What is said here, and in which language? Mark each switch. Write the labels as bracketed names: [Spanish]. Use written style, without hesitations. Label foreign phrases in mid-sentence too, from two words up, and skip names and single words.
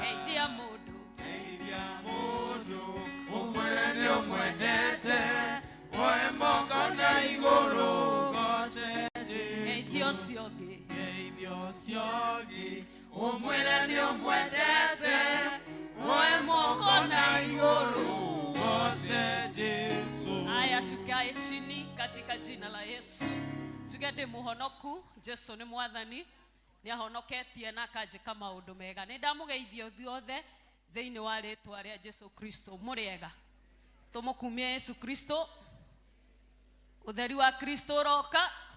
[Kikuyu] Geithia mũndũ ũmwĩre nĩ ũmwendete, muoye moko na igũrũ mũgoce thĩ. Geithia ũcio ũngĩ ũmwĩre nĩ ũmwendete, muoye moko na igũrũ mũgoce Jesũ. [Swahili] Haya, tukae chini katika jina la Yesu. [Kikuyu] Tuge ndĩ mũhonoku, Jesũ nĩ mwathani, nĩ ahonoketie na akanjĩka maũndũ mega. Nĩ ndamũgeithia othe thĩinĩ wa rĩtwa rĩa Jesũ Kristo. Mũrĩega, tũmũkumie Yesu Kristo. Ũtheri wa Kristo ũroka.